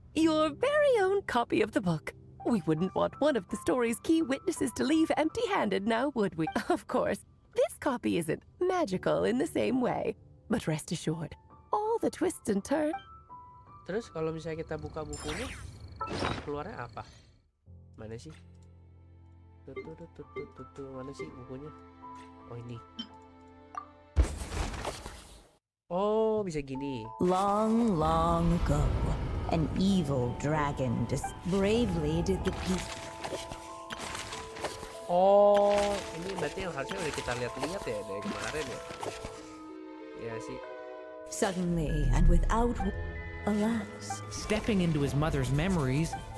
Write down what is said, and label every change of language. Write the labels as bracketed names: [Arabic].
[English] Your very own copy of the book. We wouldn't want one of the story's key witnesses to leave empty-handed now, would we? Of course, this copy isn't magical in the same way. But rest assured, all the twists and turns... [Indonesian] Terus kalau misalnya kita buka bukunya, keluarnya apa? Mana sih? Mana sih bukunya? Oh ini. Oh, bisa gini. [English] Long, long ago, an evil dragon bravely did the peace. [Indonesian] Oh, ini berarti yang harusnya udah kita lihat-lihat ya dari kemarin ya. Ya sih. [English] Suddenly and without, alas, Stepping into his mother's memories.